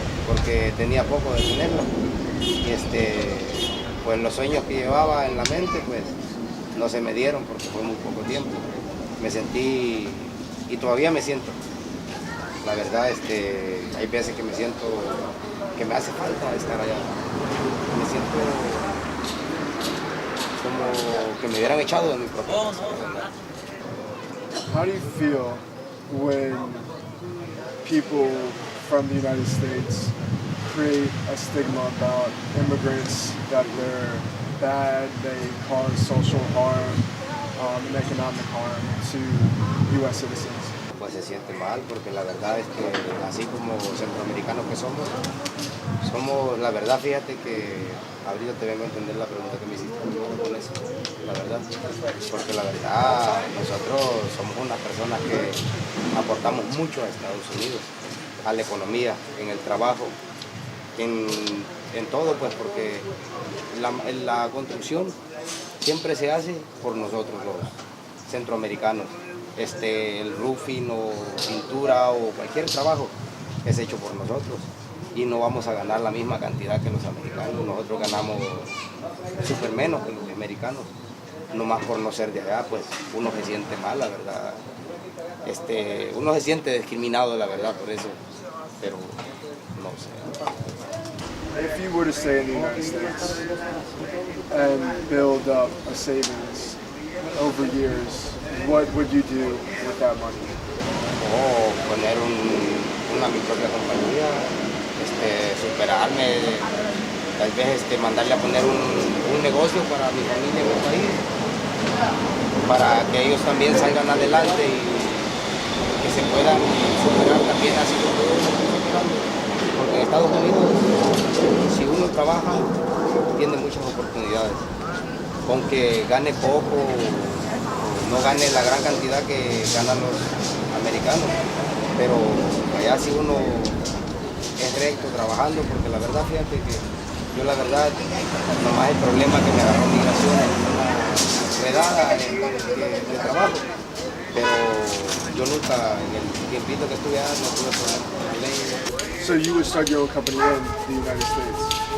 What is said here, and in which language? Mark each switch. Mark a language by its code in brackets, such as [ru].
[es] porque tenía poco de tenerlo. Y pues los sueños que llevaba en la mente, pues no se me dieron porque fue muy poco tiempo. Me sentí, y todavía me siento, la verdad, hay veces que me siento que me hace falta estar allá. Me siento como que me hubieran echado de mi propia casa. [en] How do you feel when people from the United States create a stigma about immigrants, that they're bad, they cause social harm and economic harm to U.S. citizens? [es] Pues se siente mal porque la verdad es que así como centroamericanos que somos, la verdad, fíjate que ahorita te vengo a entender la pregunta que me hiciste con eso, la verdad, porque la verdad nosotros somos unas personas que aportamos mucho a Estados Unidos, a la economía, en el trabajo, en todo, pues porque la construcción siempre se hace por nosotros los centroamericanos. El roofing o pintura o cualquier trabajo es hecho por nosotros y no vamos a ganar la misma cantidad que los americanos. Nosotros ganamos súper menos que los americanos, nomás por no ser de allá, pues uno se siente mal, la verdad. Uno se siente discriminado, la verdad, por eso, pero no sé. [en] If you were to stay in the United States and build up a savings over years, what would you do with that money? [es] O poner mi propia compañía, superarme, tal vez mandarle a poner un negocio para mi familia en el país, para que ellos también salgan adelante y que se puedan superar también así como yo estoy superando. Porque en Estados Unidos, si uno trabaja, tiene muchas oportunidades. Aunque gane poco, no gane la gran cantidad que ganan los americanos, pero allá si uno es recto trabajando, porque la verdad, fíjate que yo la verdad, nomás el problema que me agarró migración es una redada de trabajo, pero yo nunca, en el tiempito que estuve allá, no tuve problemas con la ley. [en] So you would start your own company in the United States?